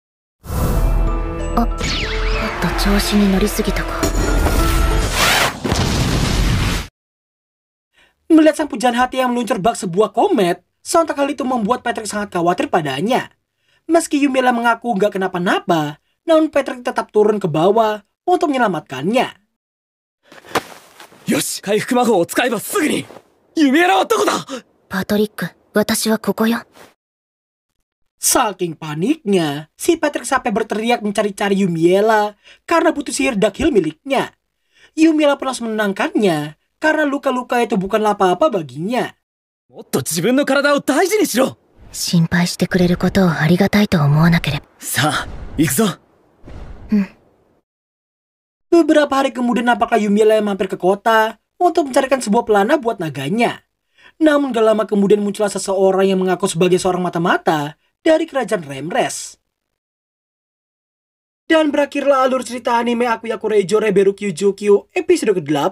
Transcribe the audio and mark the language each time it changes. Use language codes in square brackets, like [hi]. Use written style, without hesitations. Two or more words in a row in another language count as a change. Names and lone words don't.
[id] Melihat sang pujaan hati yang meluncur bak sebuah komet, sontak hal itu membuat Patrick sangat khawatir padanya. Meski Yumiela mengaku gak kenapa-napa, namun Patrick tetap turun ke bawah untuk menyelamatkannya. [ja] よし、回復魔法を使えばすぐに。ユミエラはどこだ？パトリック、私はここよ。 [id] Saking paniknya, si Patrick sampai berteriak mencari-cari Yumiela karena butuh sihir Dakhil miliknya. Yumiela pun langsung menenangkannya karena luka-luka itu bukanlah apa-apa baginya. [ja] もっと自分の体を大事にしろ。心配してくれることをありがたいと思わなければ。さあ、行くぞ。 [id] Beberapa hari kemudian nampaklah Yumiela yang mampir ke kota untuk mencarikan sebuah pelana buat naganya. Namun gak lama kemudian muncullah seseorang yang mengaku sebagai seorang mata-mata dari kerajaan Remres. Dan berakhirlah alur cerita anime Akuyaku Reijo Reberu Kyujukyu episode ke-8.